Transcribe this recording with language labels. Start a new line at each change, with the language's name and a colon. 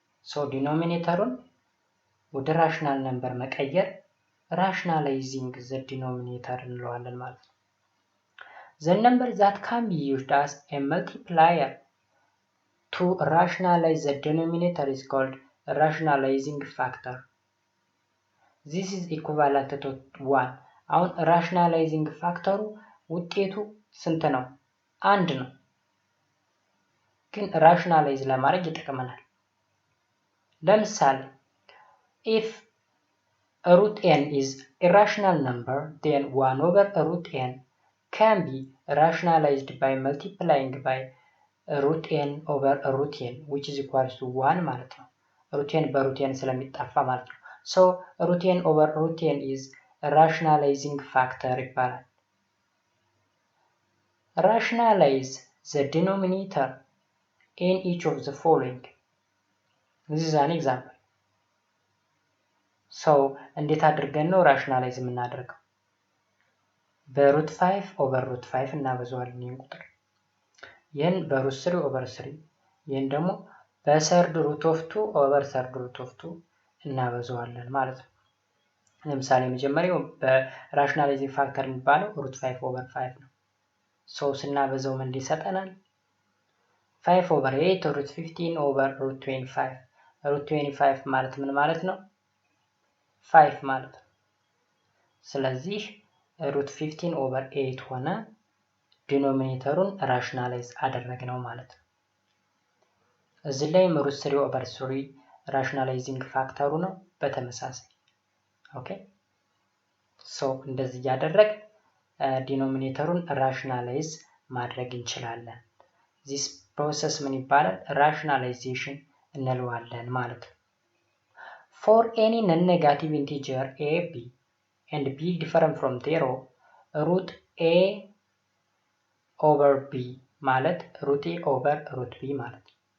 Amharic: so denominatorን ወደ rational number መቀየር rationalizing the denominator እንለዋለን ማለት ነው።
English: the number that can be used as a multiplier to rationalize the denominator is called rationalizing factor. This is equivalent to 1
Amharic: አሁን ራሽናላይዚንግ ፋክተሩ ውጤቱ ስንት ነው? 1 ነው። ግን ራሽናላይዝ ለማድረግ ይጠቅመናል። ለምሳሌ
English: if root n is irrational number, then 1 over root n can be rationalized by multiplying by root n over root n, which is equals to 1
Amharic: ማለት ነው። root n በroot n ስለሚጣፋ ማለት ነው።
English: so root n over root n is rationalizing factor
Amharic: ይባላል።
English: rationalize the denominator in each of the following. this is an example.
Amharic: so እንዴት አድርገን ነው ራሽናላይዝ የምናደርገው? በሩት 5 ኦቨር ሩት 5 እናበዛዋለን ይህን ቁጥር። ይህን በሩት 3 ኦቨር 3፣ ይህን ደግሞ
English: በሰርድ ሩት ኦፍ 2
Amharic: ኦቨር ሰርድ ሩት ኦፍ 2 እናበዛዋለን ማለት ነው። ለምሳሌ መጀመሪያው በራሽናላይዚንግ ፋክተር የሚባለው ሩት 5 ኦቨር 5 ነው። ሶ ስናበዛው ምን ይሰጠናል?
English: 5 ኦቨር 8 ሩት 15 ኦቨር ሩት 25። ሩት 25
Amharic: ማለት ምን ማለት ነው? 5 ማለት ነው። ስለዚህ ሩት 15 ኦቨር 8 ሆነ። ዲኖሚኔተሩን ራሽናላይዝ አደረግነው ማለት ነው። እዚህ ላይም ሩት 3 ኦቨር 3 ራሽናላይዚንግ ፋክተሩ ነው በተመሳሳይ።
English: ኦኬ ሶ
Amharic: እንደዚህ እያደረግ ዲኖሚኔተሩን ራሽናላይዝ ማድረግ እንችላለን።
English: ዚስ ፕሮሰስ
Amharic: ምን ይባላል? ራሽናላይዜሽን እንለዋለን ማለት ነው።
English: for any non-negative integer a, b and b different from 0, root a over b ማለት root a over root b
Amharic: ማለት ነው።